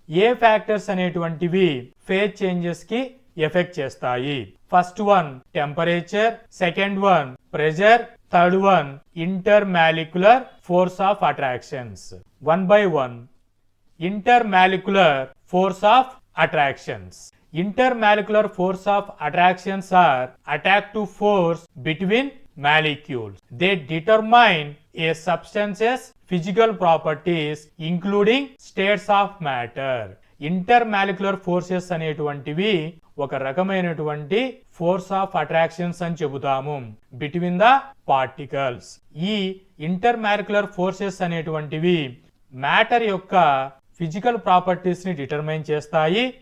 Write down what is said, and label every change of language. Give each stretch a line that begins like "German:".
Telugu: ఏ factors అనేటువంటివి phase changes కి effect చేస్తాయి?
English: First one temperature, second one pressure, third one intermolecular force of attractions. One by one. Intermolecular force of attractions. Intermolecular force of attractions are attractive force between molecules. They determine a substance's physical properties including states of matter.
Telugu: Intermolecular forces అనేటువంటివి ఒక రకమైనటువంటి force of attractions అని చెబుతాము
English: Between the particles.
Telugu: ఈ intermolecular forces అనేటువంటివి matter యొక్క physical properties ని determine చేస్తాయి.